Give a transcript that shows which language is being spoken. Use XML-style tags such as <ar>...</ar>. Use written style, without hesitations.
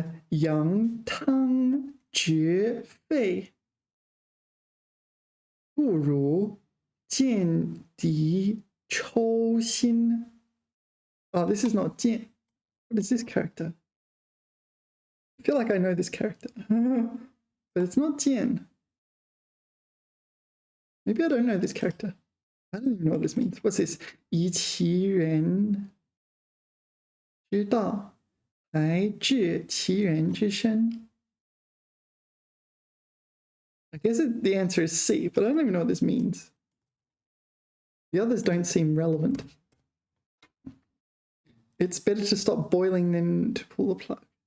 <zh>扬汤绝沸，不如见敌抽薪.</zh> <en>Oh, this is not 见.What is this character? I feel like I know this character, but it's not 见. Maybe I don't know this character. I don't even know what this means. What's this?</en> <zh>以其人之道，来治其人之身.</zh> <en>I guess the answer is C, but I don't even know what this means. The others don't seem relevant. It's better to stop boiling than to pull the plug.</en>